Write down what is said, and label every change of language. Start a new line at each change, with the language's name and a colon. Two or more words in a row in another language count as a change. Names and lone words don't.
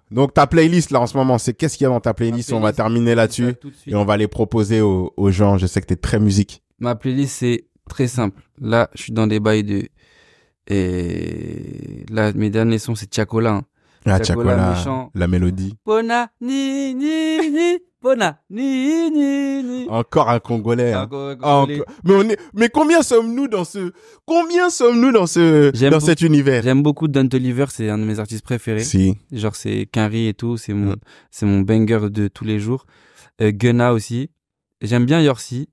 French: Donc ta playlist là en ce moment, c'est qu'est-ce qu'il y a dans ta playlist? On va terminer là-dessus et on va les proposer aux gens. Je sais que t'es très musique. Ma playlist c'est très simple. Là, je suis dans des bails de et là mes derniers sons c'est Tiakola. Hein. Ah Tiakola, la mélodie.
Lingala: Bona ni ni ni bona ni ni ni.
French: Encore un Congolais. Hein. Congolais. Mais combien sommes-nous dans cette univers? J'aime beaucoup Don Toliver, c'est un de mes artistes préférés. Si. Genre c'est Quinry et tout, c'est mon banger de tous les jours. Gunna aussi. J'aime bien Yorsi.